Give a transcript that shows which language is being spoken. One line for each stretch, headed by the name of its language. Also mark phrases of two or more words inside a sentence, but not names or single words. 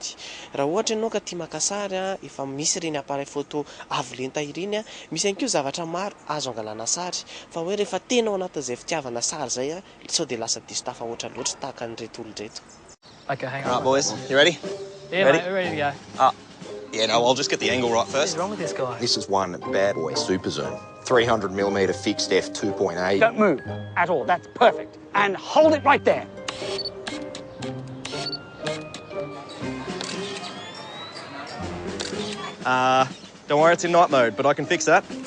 Malagasy: Raha ohatra ianao ka tia maka sary efa misy ireny
French: appareil photo
Malagasy: avo lenta ireny misy ihany koa zavatra maro azo angalana sary. Fa hoe rehefa tena ao anatin'izay fitiavana sary zay sao dia lasa diso tafahoatra loatra tahaka an'ireto olon-dreto.
English: Okay, hang on. All right, boys, you ready? Yeah, ready? mate, we're ready to go. Yeah, no, I'll just get the angle right first. What's wrong with this guy? This is one bad boy super zoom. 300mm fixed f 2.8. Don't move at all. That's perfect. And hold it right there. Don't worry, it's in night mode, but I can fix that.